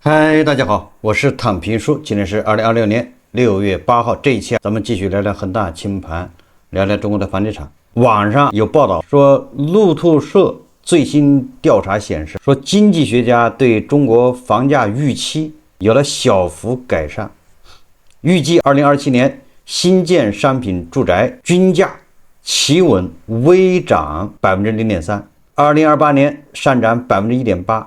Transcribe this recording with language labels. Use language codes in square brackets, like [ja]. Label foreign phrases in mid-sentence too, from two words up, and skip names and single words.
[zh] 嗨，大家好，我是躺平叔，今天是2026年6月8号。这一期咱们继续聊聊恒大清盘，聊聊中国的房地产。网上有報道说，路透社最新調查顯示，說經濟學家對中國房價預期有了小幅改善，預計2027年新建商品住宅均價企穩微漲 0.3%，2028年上漲 1.8%。